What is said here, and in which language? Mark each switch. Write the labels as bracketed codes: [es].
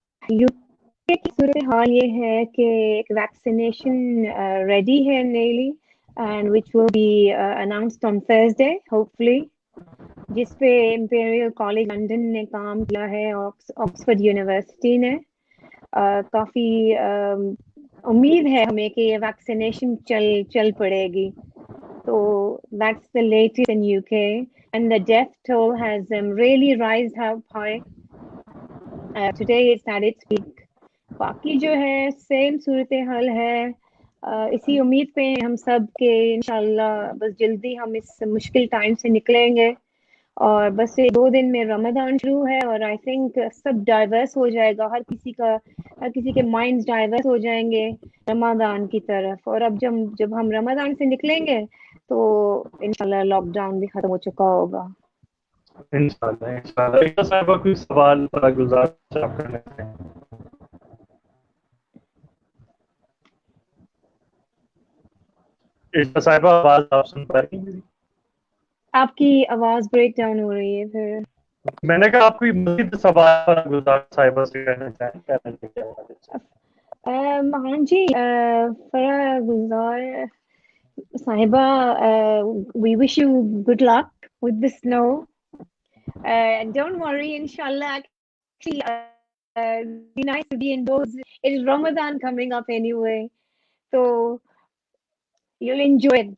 [ur] UK کی صورتحال یہ ہے کہ ایک ویکسینیشن ریڈی ہے نیلی, [en] and which will be announced on Thursday hopefully, [ur] جس پہ امپیریل کالج لنڈن نے کام کیا ہے, آکسفورڈ یونیورسٹی نے. کافی امید ہے ہمیں کہ یہ ویکسینیشن چل پڑے گی. [en] So that's the latest in UK, and the death toll has really rised up high. Today it's at its peak. [ur] باقی جو ہے سیم صورتحال ہے. اسی امید پہ ہم سب کے انشاءاللہ بس جلدی ہم اس مشکل ٹائم سے نکلیں گے, اور بس یہ 2 دن میں رمضان شروع ہے, اور [en] I think [ur] سب ڈائیورس ہو جائے گا, ہر کسی کے مائنڈز ڈائیورس ہو جائیں گے رمضان کی طرف. اور اب جب ہم رمضان سے نکلیں گے تو انشاءاللہ لاک ڈاؤن بھی ختم ہو چکا ہوگا. انشاءاللہ ایک صاحبہ کوئی سوال پر گزارش آپ کرنا چاہیں؟ ایک صاحبہ آواز آپ سن پا رہی ہیں میری؟ آپ کی آواز بریک ڈاؤن ہو رہی ہے پھر. میں نے کہا آپ کوئی مزید سوال پر گزارش صاحبہ سے کرنا چاہیں؟ کہنا چاہیں ہاں جی [en] فرا گزار صاحبہ, we wish you good luck with the snow. Don't worry, inshallah. Actually, be nice to be indoors. It is Ramadan coming up anyway, so you'll enjoy it.